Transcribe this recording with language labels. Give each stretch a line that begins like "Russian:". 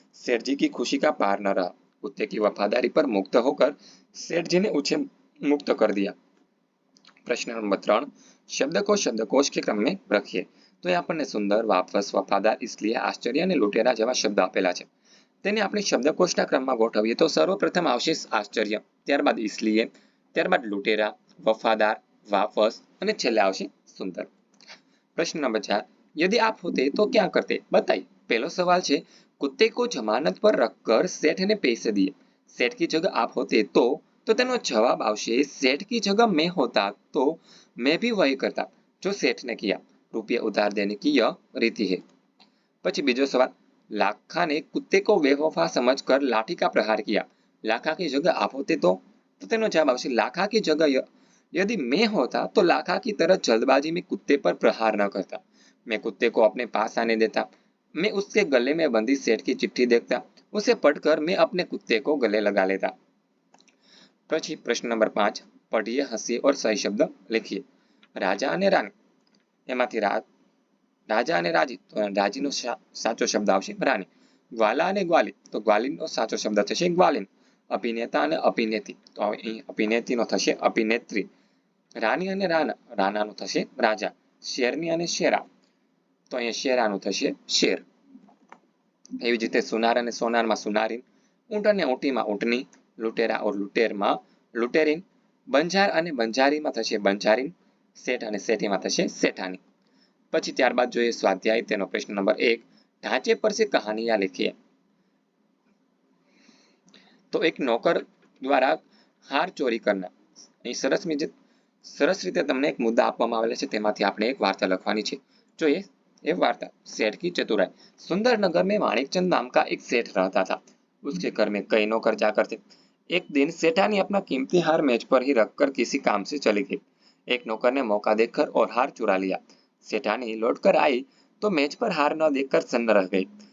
Hindi: सेठ जी की खुशी का पार न रहा। कुत्ते की वफादारी पर मुक्त होकर सेठ जी ने उसे मुक्त कर दिया। प्रश्न नंबर 3, शब्द को शब्दकोश के क्रम में रखिए। तो यहाँ पर सुंदर, वापस, वफादार, इसलिए, आश्चर्य
Gujarati: અને લૂંટેરા જેવા શબ્દ આપેલા છે। તેને આપણે શબ્દકોશના ક્રમમાં ગોઠવીએ તો સર્વપ્રથમ આવશે આશ્ચર્ય, ત્યારબાદ इसलिए, ત્યારબાદ લૂંટેરા, વફાદાર, वापस અને છેલ્લે આવશે સુંદર।
Hindi: प्रश्न नंबर 4, यदि आप होते तो क्या करते, बताइए। पहला सवाल है कुत्ते को जमानत पर रखकर सेठ ने पैसे दिए। सेठ की जगह आप होते तो
Gujarati: तेनो जवाब आवशे
Hindi: सेठ की जगह मैं होता तो मैं भी वही करता जो सेठ ने किया। रुपये उधार देने की यह रीति है।
Gujarati: પછી બીજો સવાल,
Hindi: लाखा ने कुत्ते को बेवफा समझकर लाठी का प्रहार किया। लाखा की जगह आप होते तो
Gujarati: तेनो जवाब आवशे
Hindi: लाखा की जगह यदि मैं होता तो लाखा की तरह जल्दबाजी में कुत्ते पर प्रहार न करता। मैं कुत्ते को अपने पास आने देता। मैं उसके गले में बंधी सेठ की चिट्ठी देखता। उसे पढ़कर मैं अपने कुत्ते को गले लगा लेता।
Gujarati: પછી પ્રશ્ન નંબર 5, પઢીએ, હસીએ
Hindi: और सही शब्द लिखिए।
Gujarati: राजा અને રાણી, એમાંથી રાજા અને રાજી, તો રાજીનો સાચો શબ્દ આવશે રાણી। ગ્વાલા અને ગ્વાલી, તો ગ્વાલીનો સાચો શબ્દ થશે ગ્વાલીન। અભિનેતા અને અભિનેત્રી, તો અહીં અભિનેત્રીનો થશે અભિનેત્રી। રાણી અને રાણા, રાણાનો થશે રાજા। શેરની અને શેરા, તો અહીંયા શેરાનું થશે શેર। એવી જ રીતે સુનાર અને સોનારમાં સુનારીન, ઊંટ અને ઊંટીમાં ઊંટની,
Hindi: लुटेरा और लुटेर में लुटेरीन,
Gujarati: बंजार અને બંજારીમાં થશે બંજારીન, सेठ અને सेठीમાં થશે सेठानी। પછી ત્યારબાદ જોઈએ સ્વાધ્યાય, તેનો પ્રશ્ન નંબર 1,
Hindi: ढांचे पर से कहानियां लिखिए। तो एक नौकर
Gujarati: દ્વારા હાર ચોરી કરનાર. અહીં સરસ રીતે તમને એક મુદ્દા આપવામાં આવેલા છે, તેમાંથી આપણે એક વાર્તા લખવાની છે. જોઈએ
Hindi: ये वार्ता। सेठ की चतुराई। सुंदर नगर में माणिकचंद नाम का एक सेठ रहता था। उसके घर में कई नौकर जाकर थे। एक दिन सेठानी अपना कीमती हार मेज पर ही रखकर किसी काम से चली गई। एक नौकर ने मौका देखकर और हार चुरा लिया। सेठानी लौटकर आई तो मेज पर हार न देखकर सन्न रह गई।